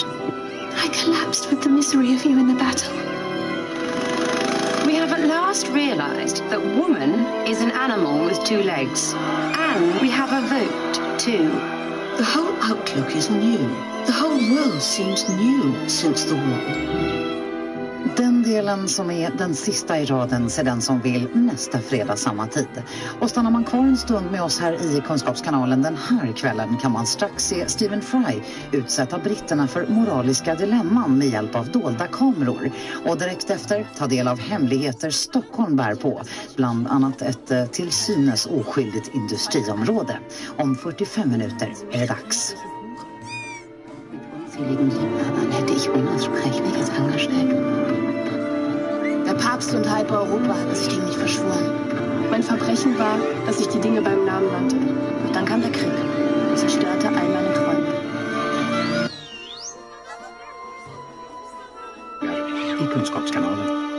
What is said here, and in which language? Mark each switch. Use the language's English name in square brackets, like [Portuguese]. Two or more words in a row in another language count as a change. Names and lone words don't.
[English] I collapsed with the misery of you in the battle. We have at last realized that woman is an animal with 2 legs. And we have a vote, too. The whole outlook is new. The whole world seems new since the war. [Swedish] Den delen som är den sista i raden ser den som vill nästa fredag samma tid. Och stannar man kvar en stund med oss här i Kunskapskanalen den här kvällen kan man strax se Stephen Fry utsätta britterna för moraliska dilemman med hjälp av dolda kameror. Och direkt efter ta del av hemligheter Stockholm bär på. Bland annat ett till synes oskyldigt industriområde. Om 45 minuter är det dags. [German] Hätte ich unaussprechliches angestellt. Der Papst und halb Europa hat sich gegen mich verschworen. Mein Verbrechen war, dass ich die Dinge beim Namen nannte. Und dann kam der Krieg und zerstörte all meine Träume. [Swedish] I Kunskapskanalen.